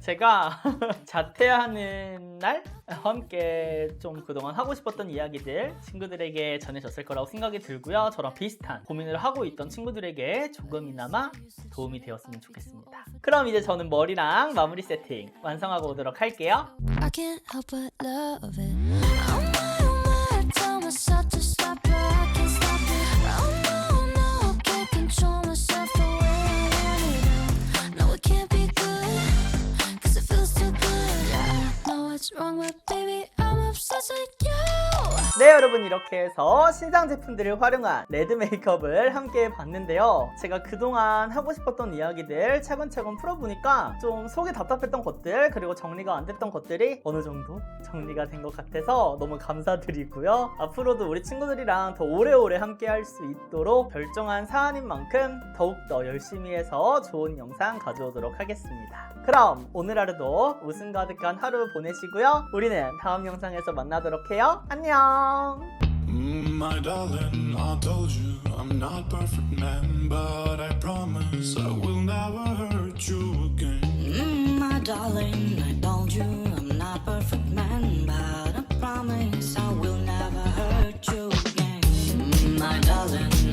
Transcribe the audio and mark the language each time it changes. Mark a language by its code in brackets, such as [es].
[ko] 제가 자퇴하는 날 함께 좀 그동안 하고 싶었던 이야기들 친구들에게 전해줬을 거라고 생각이 들고요. 저랑 비슷한 고민을 하고 있던 친구들에게 조금이나마 도움이 되었으면 좋겠습니다. 그럼 이제 저는 머리랑 마무리 세팅 완성하고 오도록 할게요. [en] I can't help but love it. Oh my, I tell myself to stop it. I can't stop it. Oh no, I can't control myself the way I want it now. No, it can't be good, cause it feels too good. I know what's wrong, but baby, I'm obsessed with you. [ko] 네, 여러분, 이렇게 해서 신상 제품들을 활용한 레드 메이크업을 함께 봤는데요. 제가 그동안 하고 싶었던 이야기들 차근차근 풀어보니까 좀 속이 답답했던 것들, 그리고 정리가 안 됐던 것들이 어느 정도 정리가 된 것 같아서 너무 감사드리고요. 앞으로도 우리 친구들이랑 더 오래오래 함께 할 수 있도록 결정한 사안인 만큼 더욱더 열심히 해서 좋은 영상 가져오도록 하겠습니다. 그럼 오늘 하루도 웃음 가득한 하루 보내시고요. 우리는 다음 영상에서 만나도록 해요. 안녕. [en] My darling, I told you I'm not perfect man, but I promise I will never hurt you again. My darling, I told you I'm not perfect man, but I promise I will never hurt you again. My darling.